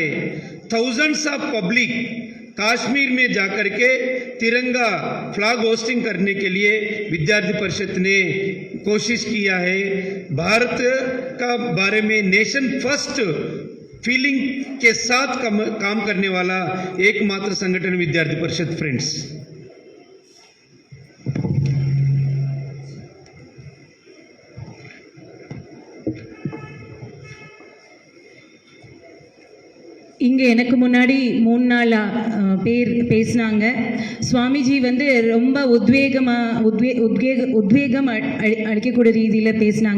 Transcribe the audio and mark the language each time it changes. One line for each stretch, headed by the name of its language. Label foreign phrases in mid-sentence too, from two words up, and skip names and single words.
English: thousands of public
Hindi: कश्मीर में जाकर के तिरंगा
English: flag hoisting
Hindi: करने के लिए विद्यार्थी परिषद ने कोशिश किया है। भारत का बारे में
English: nation first feeling
Hindi: के साथ काम करने वाला एकमात्र संगठन विद्यार्थी परिषद। फ्रेंड्स,
Tamil: இங்கே எனக்கு முன்னாடி 3 நாள் பேர் பேசினாங்க. சுவாமிஜி வந்து ரொம்ப உத்வேகம் அளிக்கக்கூடிய ரீதியில் பேசினாங்க.